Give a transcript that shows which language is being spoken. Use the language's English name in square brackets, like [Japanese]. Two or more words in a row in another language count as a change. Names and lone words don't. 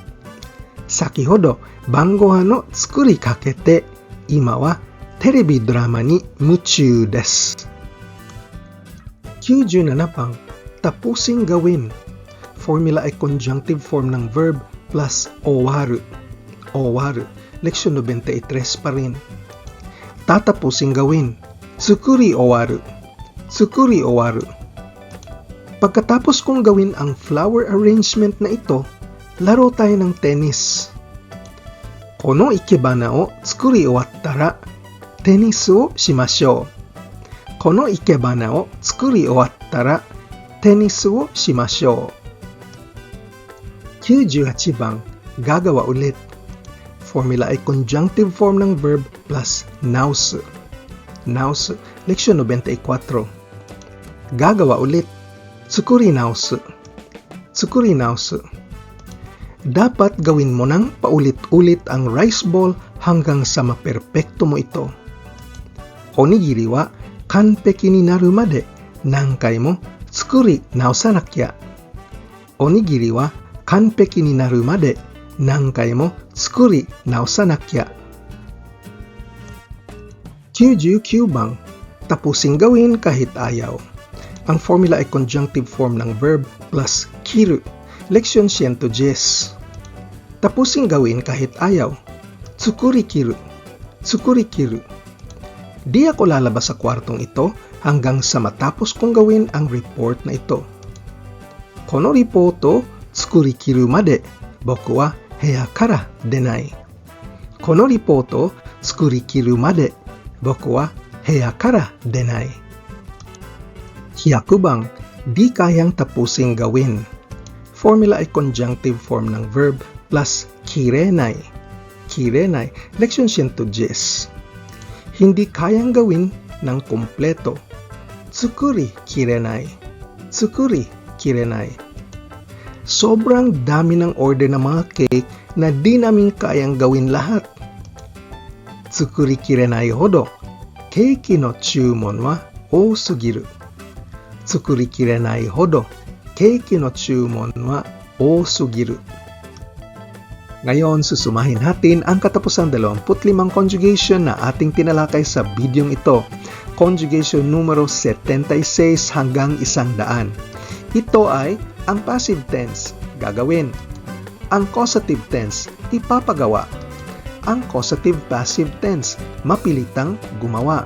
[Japanese] 先ほど、晩ご飯の作りかけて、今はテレビドラマに夢中です. [Filipino] 97 pang tapusin gawin. Formula ay [English] conjunctive form [Filipino] ng [English] verb plus [Filipino] owaru. Owaru, leksyon 93 pa rin. Tatapusin gawin. [Japanese] 作り終わる。作り終わる. [Filipino] Pagkatapos kong gawin ang [English] flower arrangement [Filipino] na ito, laro tayo ng tennis. [Japanese] この生け花を作り終わったら、テニスをしましょう. この生け花を作り終わったら、テニスをしましょう. [Filipino] 98 bang gagawa ulit. Formula ay [English] conjunctive form [Filipino] ng [English] verb plus [Filipino] nausu. Nausu, leksyon 94. Gagawa ulit. [Japanese] 作り直す。作り直す. [Filipino] Dapat gawin mo ng paulit-ulit ang [English] rice ball [Filipino] hanggang sa maperpekto mo ito. [Japanese] おにぎりは完璧になるまで何回も作り直さなきゃ. おにぎりは完璧になるまで何回も作り直さなきゃ. [Filipino] 99 bang tapusin gawin kahit ayaw. Ang formula ay [English] conjunctive form [Filipino] ng [English] verb plus [Filipino] kiru. Leksyon 110. Tapusin gawin kahit ayaw. [Japanese] 作りきる。作りきる. [Filipino] Di ako lalabas sa kwartong ito hanggang sa matapos kong gawin ang report na ito. [Japanese] このレポート作りきるまで僕は部屋から出ない. このレポート作りきるまで僕は部屋から出ない. [Filipino] 100 bang di kayang tapusin gawin. Formula ay [English] conjunctive form [Filipino] ng [English] verb plus [Filipino] kirenai. Kirenai, leksyon 110. Hindi kayang gawin ng kumpleto. [Japanese] 作りきれない。作りきれない. [Filipino] Sobrang dami ng order ng mga cake na di namin kayang gawin lahat. [Japanese] 作りきれないほどケーキの注文は多すぎる. 作りきれないほどケーキの注文は多すぎる. [Filipino] Ngayon, susumahin natin ang katapusang 25 conjugation na ating tinalakay sa bidyong ito. Conjugation numero 76 hanggang 100. Ito ay ang [English] passive tense, [Filipino] gagawin. Ang [English] causative tense, [Filipino] ipapagawa. Ang [English] causative passive tense, [Filipino] mapilitang gumawa.